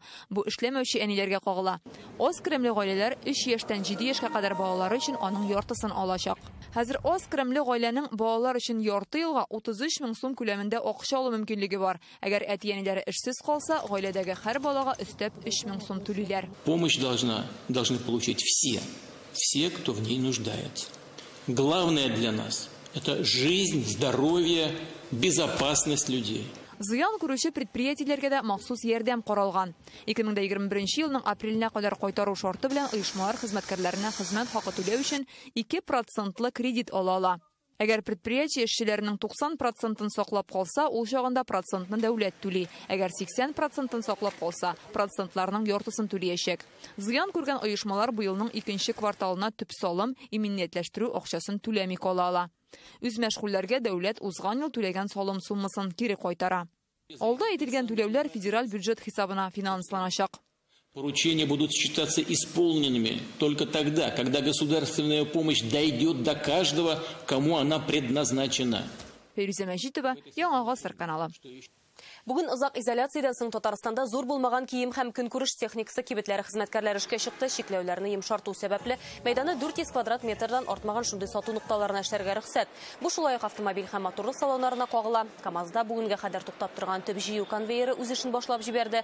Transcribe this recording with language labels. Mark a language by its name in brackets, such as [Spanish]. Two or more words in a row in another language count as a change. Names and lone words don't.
[Tatar] Бу эшләмәүче әниләргә кагыла. Аз кремле гаиләләр 3 яшьтән 7 яшькә кадәр балалары өчен аның яртысын алачак. Хәзер аз кремле гаиләнең балалар өчен ярты елга 33 мең сум күләмендә акча алу мөмкинлеге бар. Әгәр әти-әниләре эшсез калса, гаиләдәге һәр балага өстәп 3 мең сум түлиләр. [Russian] Помощь должны получить все, кто в ней нуждается. Главное для нас – это жизнь, здоровье, безопасность людей. [Tatar] Зыян күрүче предприятиеләргә дә махсус ярдәм каралган. 2021 елның апреленә кадәр кайтару шарты белән оешмалар хезмәткәрләренә хезмәт хакы түләү өчен 2% кредит ала. Әгәр предприятие эшчеләренең 90% саклап калса, ул чагында процентны дәүләт түли. Әгәр 80% саклап калса, процентларның яртысын түләячәк. Зыян күргән оешмалар быелның 2нче кварталына төп салым, иминиятләштерү акчасын түләми кала. Үз мәшгульләргә дәүләт узган ел түләгән салым суммасын кире кайтара. Алда әйтелгән түләүләр федераль бюджет хисабына финансланачак. [Russian] Поручения будут считаться исполненными только тогда, когда государственная помощь дойдет до каждого, кому она предназначена. [Tatar] Феруза Мәҗитова, Яңа Гасыр каналы. Бүген узак изоляциядән соң Татарстанда зур булмаган кием һәм көнкүреш техникасы кибетләре хезмәткәрләре эшкә чыкты. Чикләүләрне йомшарту сәбәпле мәйданы 400 квадрат метрдан артмаган шундый сату нукталарына эшләргә рөхсәт. Бу шулай ук автомобиль һәм моторлы салоннарына кагыла. КамАЗда бүгенгә кадәр туктап торган төп җыю конвейеры үз эшен башлап җибәрде.